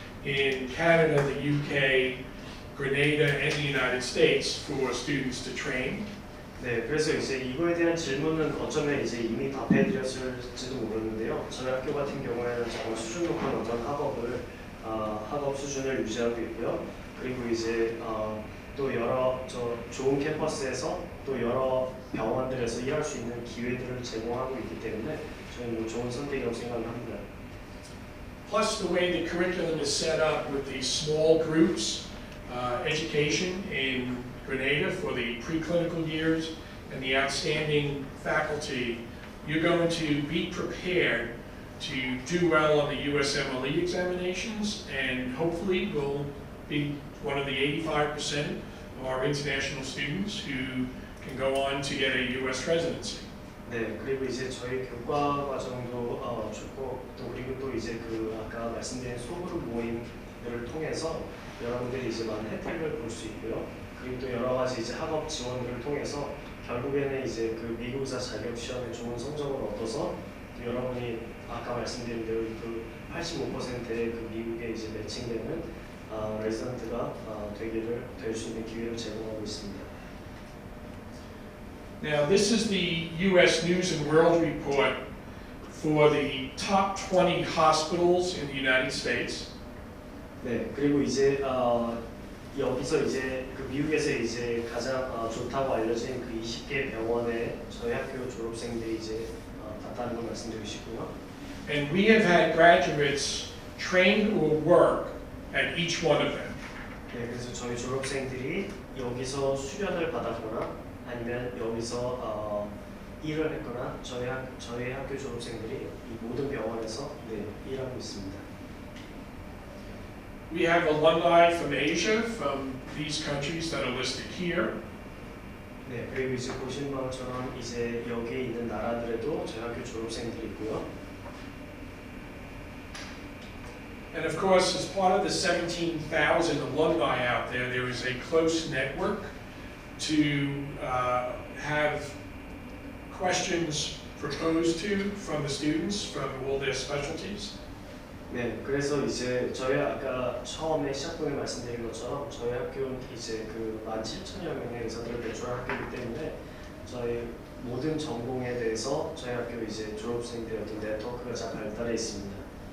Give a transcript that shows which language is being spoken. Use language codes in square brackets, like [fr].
[en] in Canada, the UK, Grenada, and the United States for students to train. [ko] 네, 그래서 이제 이거에 대한 질문은 어쩌면 이제 이미 답해드렸을지도 모르는데요. 저희 학교 같은 경우에는 정말 수준 높은 어떤 학업 수준을 유지하고 있고요. 그리고 이제 또 여러 좋은 캠퍼스에서 또 여러 병원들에서 일할 수 있는 기회들을 제공하고 있기 때문에 저는 뭐 좋은 선택이라고 생각을 합니다. [en] Plus the way the curriculum is set up with the small groups, education in Grenada for the preclinical years, and the outstanding faculty, you're going to be prepared to do well on the USMLE examinations, and hopefully will be one of the 85% of our international students who can go on to get a US residency. [ko] 네, 그리고 이제 저희 교과 과정도 좋고 또 그리고 또 이제 그 아까 말씀드린 소그룹 모임들을 통해서 여러분들이 이제 많은 혜택을 볼 수 있고요. 그리고 또 여러 가지 이제 학업 지원들을 통해서 결국에는 이제 그 미국 의사 자격 시험에 좋은 성적을 얻어서 또 여러분이 아까 말씀드린 대로 그 85%의 그 미국에 이제 매칭되는 레지던트가 될 수 있는 기회를 제공하고 있습니다. [en] Now, this is the U.S. News and World Report for the top 20 hospitals in the United States. [ko] 네, 그리고 이제 여기서 이제 그 미국에서 이제 가장 좋다고 알려진 그 20개 병원에 저희 학교 졸업생들이 이제 갔다는 걸 말씀드리고 싶고요. [en] And we have had graduates trained or work at each one of them. [ko] 네, 그래서 저희 졸업생들이 여기서 수련을 받았거나 아니면 여기서 일을 했거나 저희 학교 졸업생들이 이 모든 병원에서 일하고 있습니다. [en] We have alumni from Asia, from these countries that are listed here. [ko] 네, 그리고 이제 보시는 것처럼 이제 여기에 있는 나라들에도 저희 학교 졸업생들이 있고요. [en] And of course, as part of the 17,000 alumni out there, there is a close network to have questions proposed to from the students from all their specialties. [ko] 네, 그래서 이제 저희 아까 처음에 시작부에 말씀드린 것처럼 저희 학교는 이제 그 17,000여 명의 의사들을 배출한 학교이기 때문에 저희 모든 전공에 대해서 저희 학교 이제 졸업생들의 어떤 네트워크가 잘 발달해 있습니다.